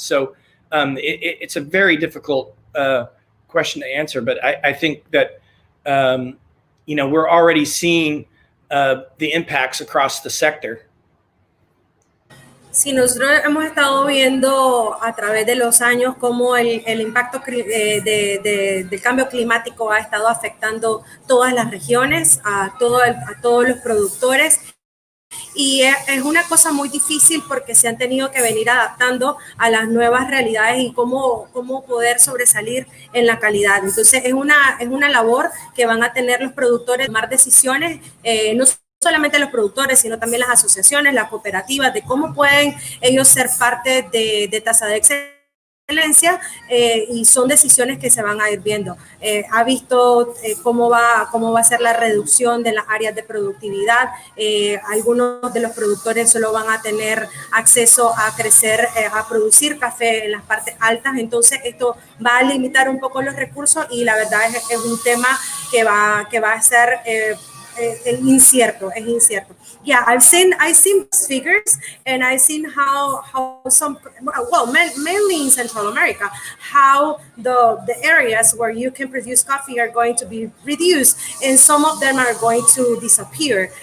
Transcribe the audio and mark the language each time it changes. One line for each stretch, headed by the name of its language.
English: So it's a very difficult question to answer, but I think that we're already seeing the impacts across the sector.
Spanish: Sí, nosotros hemos estado viendo a través de los años cómo el impacto del cambio climático ha estado afectando todas las regiones, a todos los productores. Y es una cosa muy difícil porque se han tenido que venir adaptando a las nuevas realidades y cómo poder sobresalir en la calidad. Entonces es una labor que van a tener los productores, tomar decisiones, no solamente los productores, sino también las asociaciones, las cooperativas, de cómo pueden ellos ser parte de Tasa de Excelencia, y son decisiones que se van a ir viendo. Ha visto cómo va a ser la reducción de las áreas de productividad. Algunos de los productores solo van a tener acceso a crecer, a producir café en las partes altas. Entonces esto va a limitar un poco los recursos, y la verdad es un tema que va a ser es incierto.
English: Yeah, I've seen figures, and I've seen how some, well, mainly in Central America, how the areas where you can produce coffee are going to be reduced, and some of them are going to disappear.